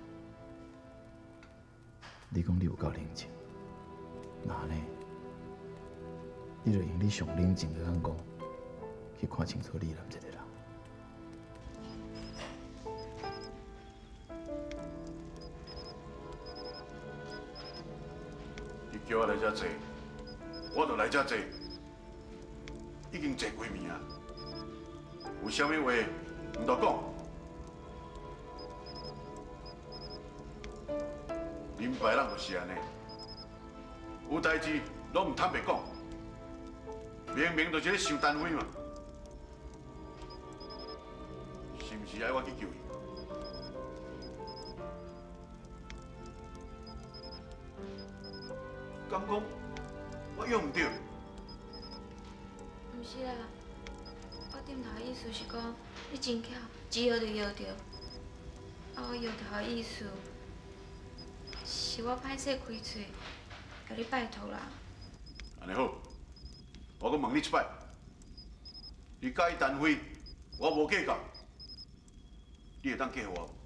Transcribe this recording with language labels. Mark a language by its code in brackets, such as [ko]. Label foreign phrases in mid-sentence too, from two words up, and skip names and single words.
[nan] 你讲你有够冷静，那呢？你就用你上冷静的眼光去看清楚李楠这个人。你叫我来遮坐，我就来遮坐，已经坐几暝啊。有啥物话唔多讲。恁别人就是安尼，有代志拢唔坦白讲，明明就是咧想单位嘛，是毋是爱我去救伊？敢讲我用唔对？毋是啦，我点头的意思是讲，你真巧，一摇就摇着。啊，我摇头的意思，是我歹势开嘴，甲你拜托啦。安尼好，我阁问你一摆，你介意单位，我无计较，你会当嫁互我？